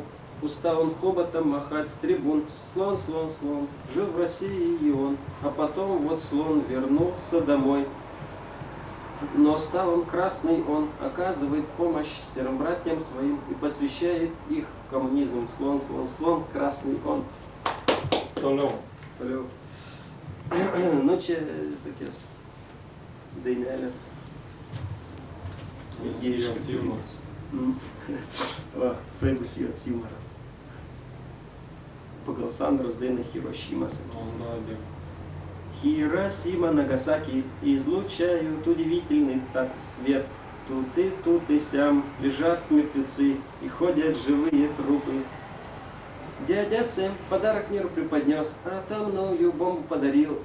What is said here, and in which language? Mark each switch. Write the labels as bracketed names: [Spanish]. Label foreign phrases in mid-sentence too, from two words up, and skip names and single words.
[Russian] Устал он хоботом махать с трибун. Слон, слон, слон, жил в России и он. А потом вот слон вернулся домой. Но стал он красный, он оказывает помощь серым братьям своим и посвящает их в коммунизм. Слон, слон, слон, красный он. [Lithuanian] Toliau. Toliau. Nu čia tokias dainelės. Jos jumoras. Va, tai bus jos jumoras. Pagal Sandros dainą Hirošima sakysim. [Russian] Молодец. Хиросима, Нагасаки излучают удивительный так свет. Тут и сям лежат мертвецы и ходят живые трупы. Дядя Сэм подарок миру преподнес, атомную бомбу подарил.